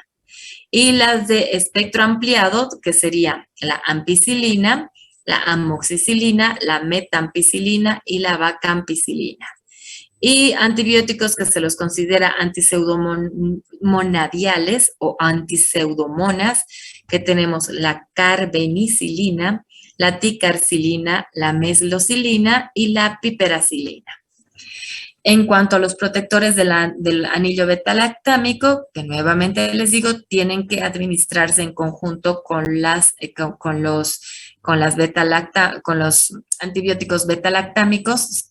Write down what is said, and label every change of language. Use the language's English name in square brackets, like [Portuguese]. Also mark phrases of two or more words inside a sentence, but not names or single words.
[Spanish] Y las de espectro ampliado, que serían la ampicilina, la amoxicilina, la metampicilina y la vacampicilina. Y antibióticos que se los considera antiseudomonadiales o antiseudomonas, que tenemos la carbenicilina, la ticarcilina, la meslocilina y la piperacilina. En cuanto a los protectores del anillo betalactámico, que nuevamente les digo, tienen que administrarse en conjunto con los antibióticos betalactámicos.